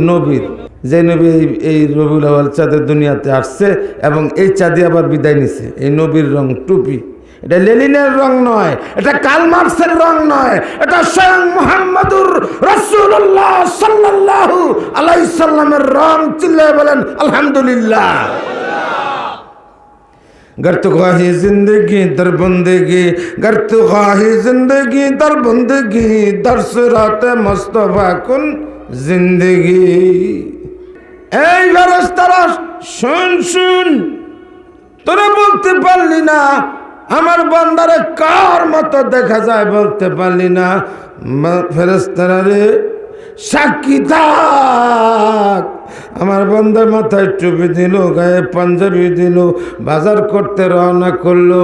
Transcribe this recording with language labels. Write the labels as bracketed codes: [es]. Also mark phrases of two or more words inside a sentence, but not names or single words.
[bn] নবীর যে নবী এই রবিউল আউয়াল চাঁদের দুনিয়াতে আসছে এবং এই চাঁদে আবার বিদায় নিছে, এই নবীর রং টুপি। এটা লেনিনের রং নয়, এটা কার্ল মার্কসের রং নয়, এটা স্বয়ং মুহাম্মদুর রাসূলুল্লাহ [ar] صلى الله عليه سلم [bn] রং। চিল্লায়ে বলেন আলহামদুলিল্লাহ। [fa] گر تو خواهی زندگی در بندگی، گر تو خواهی زندگی در بندگی، در صراط مصطفی کن زندگی. [bn] এই ফেরেশতারা শুন শুন, তোরা বলতে পারলি না আমার বান্দারে কার মতো দেখা যায়, বলতে পারলি না। ফেরেশতারা রে সাক্ষী থাক, আমার বান্দার মাথায় টুপি দিল, গায়ে পাঞ্জাবি দিল, বাজার করতে রওনা করলো।